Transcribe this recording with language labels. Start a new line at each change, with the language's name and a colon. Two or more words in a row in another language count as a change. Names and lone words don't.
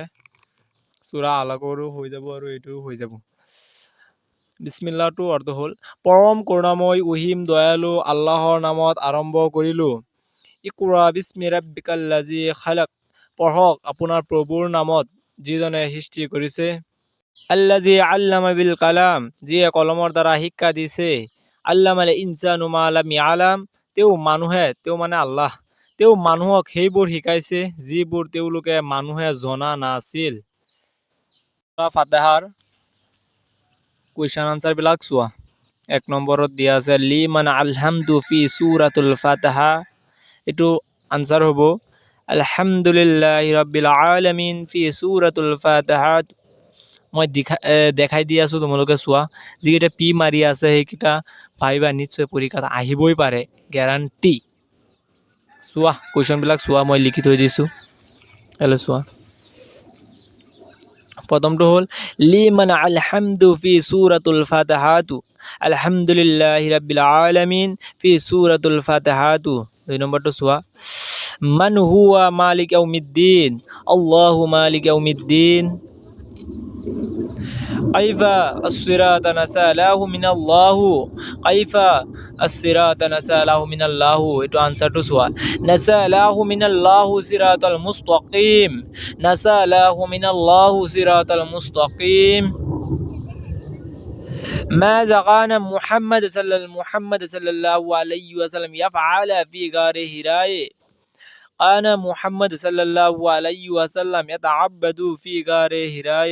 Assamese: সূৰা আলাকৰো হৈ যাব আৰু এইটোও হৈ যাব। বিসমিল্লাহটো অৰ্থ হ'ল পৰম কৰুণাময় অসীম দয়ালু আল্লাহৰ নামত আৰম্ভ কৰিলোঁ।
Arabic: اقرأ باسم ربك الذي خلق.
Assamese: পঢ়ক আপোনাৰ প্ৰভুৰ নামত যিজনে সৃষ্টি কৰিছে।
Arabic: الذي علم بالقلم,
Assamese: যিয়ে কলমৰ দ্বাৰা শিক্ষা দিছে।
Arabic: علم الإنسان ما لم يعلم,
Assamese: তেওঁ মানে আল্লাহ, তেওঁ মানুহক সেইবোৰ শিকাইছে যিবোৰ তেওঁলোকে মানুহে জনা নাছিল। ফাতিহাৰ
English: question answer
Assamese: বিলাক চোৱা।
Arabic: 1
Assamese: নম্বৰত দিয়া আছে
Arabic: لمن الحمد في سورة الفاتحة.
Assamese: এইটো আনসাৰ হ'ব
Arabic: الحمد لله رب العالمين في سورة الفاتحة.
Assamese: মই দেখাই দি আছোঁ, তোমালোকে চোৱা। যিকেইটা পি মাৰি আছে সেইকেইটা ভাবিবা নিশ্চয় পৰীক্ষাত আহিবই পাৰে, গেৰাণ্টি। চোৱা কুৱেশ্যনবিলাক চোৱা, মই লিখি থৈ দিছোঁ। চোৱা। প্ৰথমটো হ'ল
Arabic: لمن الحمد في سورة الفاتحة. الحمد لله رب العالمين في سورة الفاتحة. 2
Assamese: নম্বৰটো চোৱা।
Arabic: من هو مالك يوم الدين. الله مالك يوم الدين كيف الصراط نسأله من الله. كيف الصراط نسأله من الله.
Assamese: এইটো আনসাৰটো চোৱা।
Arabic: نسأله من الله الصراط المستقيم. نسأله من الله الصراط المستقيم. ماذا كان محمد صلى الله عليه وسلم يفعل في غار حراء؟ كان محمد صلى الله عليه وسلم يتعبد في غار حراء.